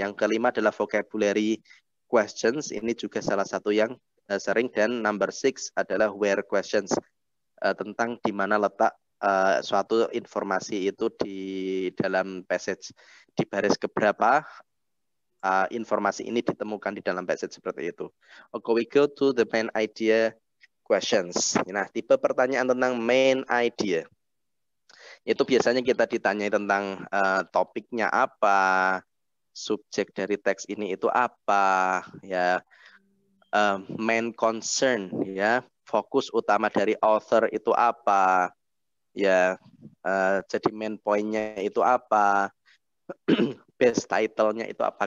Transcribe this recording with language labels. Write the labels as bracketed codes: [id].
[id] Yang kelima adalah vocabulary questions, ini juga salah satu yang sering, dan number 6 adalah where questions, tentang di mana letak suatu informasi itu di dalam passage, di baris keberapa informasi ini ditemukan di dalam passage, seperti itu. [en] Okay, we go to the main idea questions. [id] Nah, tipe pertanyaan tentang main idea itu biasanya kita ditanyai tentang topiknya apa, subjek dari teks ini itu apa, ya, main concern, ya, fokus utama dari author itu apa, ya, jadi main point-nya itu apa, best title-nya itu apa.